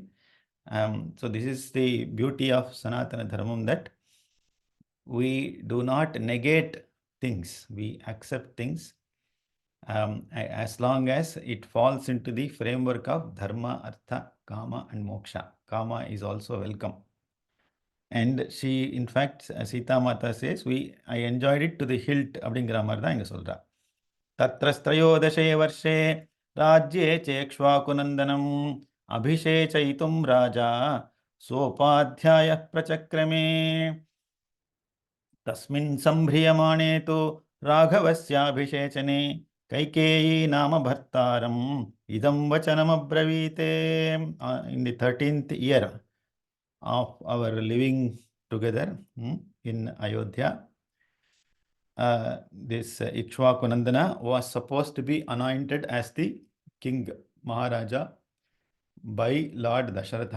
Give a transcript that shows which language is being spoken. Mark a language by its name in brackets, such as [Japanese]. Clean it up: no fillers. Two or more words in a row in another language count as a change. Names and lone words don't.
[English] So this is the beauty of Sanatana Dharmam, that we do not negate things, we accept things as long as it falls into the framework of Dharma, Artha, Kama and Moksha. Kama is also welcome. And she, in fact, Sita Mata says, I enjoyed it to the hilt. [Tamil] அப்படிங்கிற மாதிரி தான் இங்க சொல்றா. [Sanskrit] तत्रस्त्रयोदशे वर्षे राज्ये चेक्ष्वाकुनन्दनम् अभिषेचयितुं राजा सोपाध्यायः प्रचक्रमे. तस्मिन् सम्भ्रियमाणे तु राघवस्याभिषेचने कैकेयी नाम भर्तारम् इदं वचनमब्रवीत्. [English] In the 13th year of our living together in Ayodhya, this Ikshvakunandana was supposed to be anointed as the king Maharaja by Lord Dasharatha.